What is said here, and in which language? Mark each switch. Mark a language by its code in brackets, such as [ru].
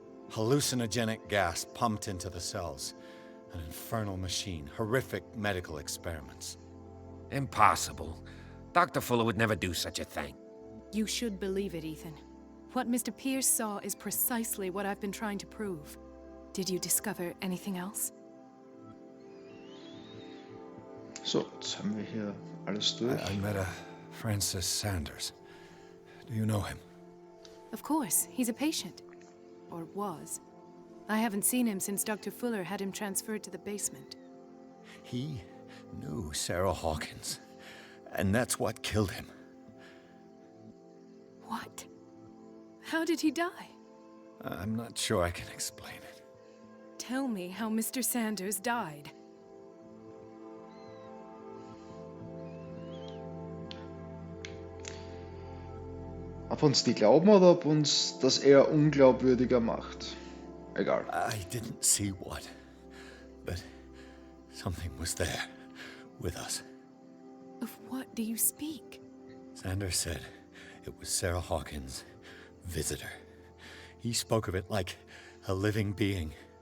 [en] Hallucinogenic gas pumped into the cells. An infernal machine. Horrific medical experiments. Impossible. Dr. Fuller would never do such a thing. You should believe it, Ethan. What Mr. Pierce saw is precisely what I've been trying to prove. Did you discover anything else? [de] So, jetzt haben wir hier alles durch. [en] I met a Francis Sanders. Do you know him? Of course, he's a patient. Or was. I haven't seen him since Dr. Fuller had him transferred to the basement. He knew Sarah Hawkins, and that's what killed him. What? How did he die? I'm not sure I can explain it. Tell me how Mr. Sanders died. [de] Ob uns die glauben oder ob uns das eher unglaubwürdiger macht. Egal. [en] I didn't see what, but something was there with us. Of what do you speak? Sanders said it was Sarah Hawkins' visitor. He spoke of it like a living being.